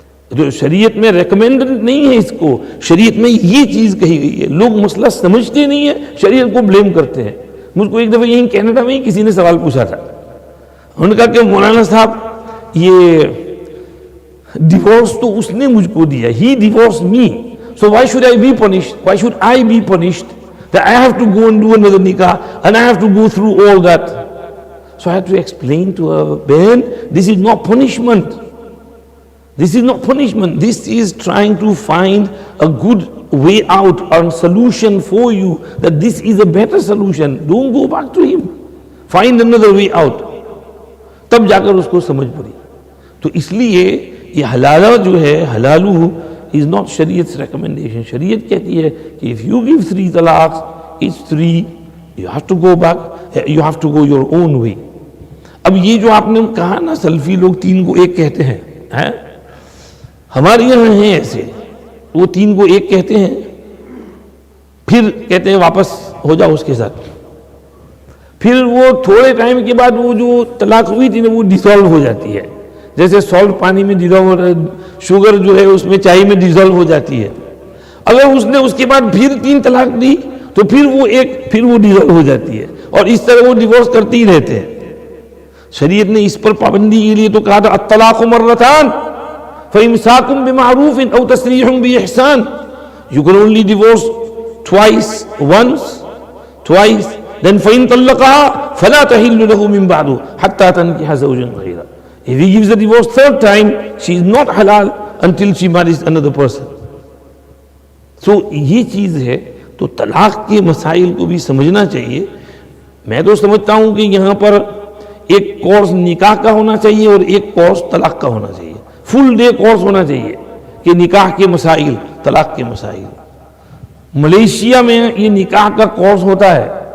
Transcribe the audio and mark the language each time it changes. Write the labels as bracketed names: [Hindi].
[Urdu] جو شریعت میں ریکمینڈ نہیں ہے اس کو, شریعت میں یہ چیز کہی گئی ہے. لوگ مسئلہ سمجھتے نہیں ہیں, شریعت کو بلیم کرتے ہیں. مجھ کو ایک دفعہ یہیں کینیڈا میں ہی کسی نے سوال پوچھا تھا. انہوں نے کہا کہ مولانا صاحب یہ ڈیورس تو اس نے مجھ کو دیا, [English] He divorce me, so why should I be punished? Why should I be punished that I have to go and do another nikah and I have to go through all that? So I had to explain to her, Ben, this is not punishment. This is not punishment. This is trying to find a good way out and solution for you, that this is a better solution. Don't go back to him. Find another way out. [Urdu] تب جا کر اس کو سمجھ پڑی. تو اس لیے یہ حلالہ جو ہے, حلالو [English] is not [Urdu] شریعت's recommendation. شریعت کہتی ہے کہ [English] if you give 3 talaqs, it's 3, you have to go back, you have to go your own way. [Urdu] اب یہ جو آپ نے کہا نا سلفی لوگ 3 کو 1 کہتے ہیں، ہمارے یہاں ہیں ایسے، وہ 3 کو 1 کہتے ہیں، پھر کہتے ہیں واپس ہو جاؤ اس کے ساتھ، پھر وہ تھوڑے ٹائم کے بعد وہ جو طلاق ہوئی تھی نا وہ ڈیزالو ہو جاتی ہے، جیسے سالٹ پانی میں ڈیزالو، شوگر جو ہے اس میں چائے میں ڈیزالو ہو جاتی ہے۔ اگر اس نے اس کے بعد پھر 3 طلاق دی تو پھر وہ ڈیزالو ہو جاتی ہے، اور اس طرح وہ ڈیورس کرتے ہی رہتے ہیں۔ شریعت نے اس پر پابندی کے لیے تو کہا تھا [Arabic] الطلاق مرتان فإمساک بمعروف او تسریح بإحسان، [English] you can only divorce once, twice, then [Arabic] فإن طلقها فلا تحل له من بعد حتى تنكح زوجا غيره. [English] If he gives the divorce 3rd time, she is not halal until she marries another person. [Urdu] So یہ چیز ہے، تو طلاق کے مسائل کو بھی سمجھنا چاہیے۔ میں تو سمجھتا ہوں کہ یہاں پر ایک کورس نکاح کا ہونا چاہیے اور ایک کورس طلاق کا ہونا چاہیے، فل ڈے کورس ہونا چاہیے کہ نکاح کے مسائل، طلاق کے مسائل۔ ملیشیا میں یہ نکاح کا کورس ہوتا ہے،